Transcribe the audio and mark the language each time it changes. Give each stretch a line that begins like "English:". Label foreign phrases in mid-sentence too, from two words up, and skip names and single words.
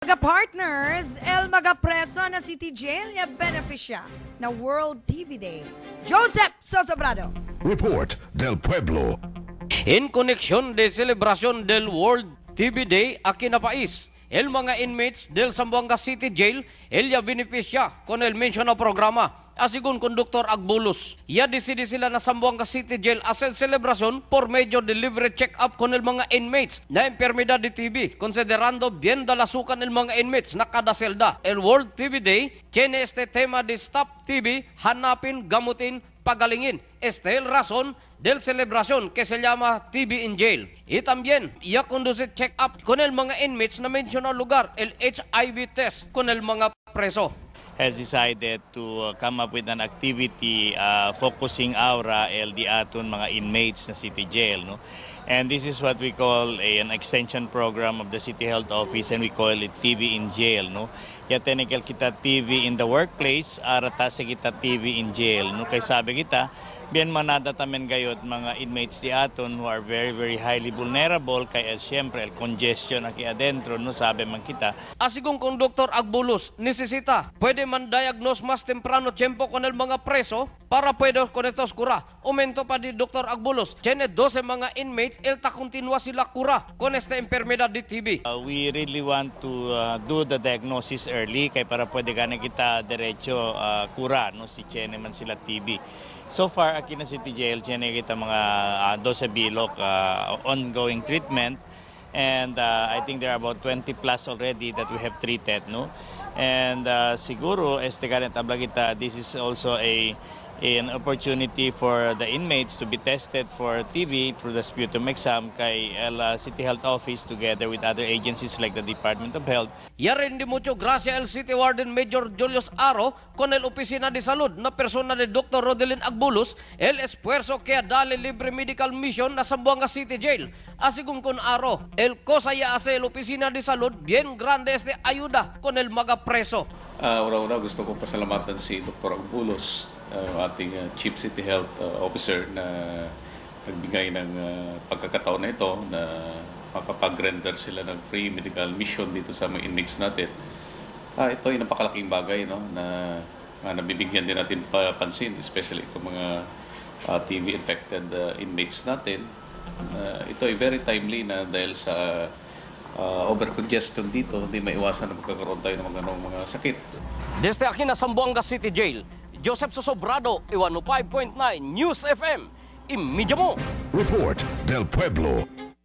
Chavacano: Ka-partners, el magapreso na si Tijelia beneficia na World TV Day. Joseph Sosobrado. Report del Pueblo. En koneksyon de celebrasyon del World TV Day a kinapais, el mga inmates del Zamboanga City Jail, elya beneficia con el mencionado programa. Asigun Conductor Agbulos, ya decide sila na Zamboanga City Jail hacer celebración por medio de libre check-up con el mga inmates na enfermedad de TB, considerando bien dalasukan el mga inmates na kada selda. El World TB Day tiene este tema de
English: Stop TB,
Filipino: hanapin, gamutin, pagalingin.
Chavacano: Este es el razón del celebración que se llama
English: TB in Jail.
Chavacano: Y también, ya conduce check-up con el mga inmates na mencionado lugar, el HIV test con el mga preso.
English: Has decided to come up with an activity focusing
Chavacano: aura el di aton mga inmates na City Jail, no?
English: And this is what we call an extension program of the City Health Office, and we call it TV in Jail, no?
Chavacano: Ya technical kita
English: TV in the workplace,
Chavacano: arata sa kita
English: TV in jail,
Chavacano: no? Kay sabi kita, bien manada tamen gayot mga inmates di aton
English: who are very very highly vulnerable
Chavacano: kay siyempre el congestion aki adentro, no, sabi man kita. Asigong kung Dr. Agbulos necesita, pwede man diagnose mas temprano tiempo con el mga preso para pwede con estos cura. Aumento pa di Dr. Agbulos, tiene 12 mga inmates, el ta continua sila cura con esta enfermedad de TB.
English: We really want to do the diagnosis early
Chavacano: kay para pwede gana kita diretso cura, no, si tiene man sila TB. So far, aquí na City Jail, tiene kita mga 12 bilok
English: ongoing treatment. And I think there are about 20 plus already that we have treated, no? And siguro, this is also an opportunity for the inmates to be tested for TB through the sputum exam kay City Health Office together with other agencies like the Department of Health.
Chavacano: Ya rin di mucho gracia el City Warden Major Julius Aro con el Oficina de Salud na persona de Dr. Rodelin Agbulos, el esfuerzo que dale libre medical mission na Zamboanga City Jail. Asigún con Aro, el cosa ya hace el Oficina de Salud bien grande este ayuda con el mga preso.
Filipino: Una gusto ko pasalamatan si Dr. Agbulos, ating Chief City Health Officer na nagbigay ng pagkakataon na ito na makapag-render sila ng
English: free medical mission
Filipino: dito sa mga inmates natin. Ito ay napakalaking bagay, no, na nabibigyan din natin pansin, especially itong mga
English: TB-infected inmates
Filipino: natin. Ito ay
English: very timely
Filipino: na dahil sa overcongestion dito, hindi maiwasan na magkakaroon tayo ng mga sakit.
Chavacano: Desde aquí na Zamboanga City Jail, Joseph Sosobrado, 105.9 News FM. Imidya mo! Report del Pueblo.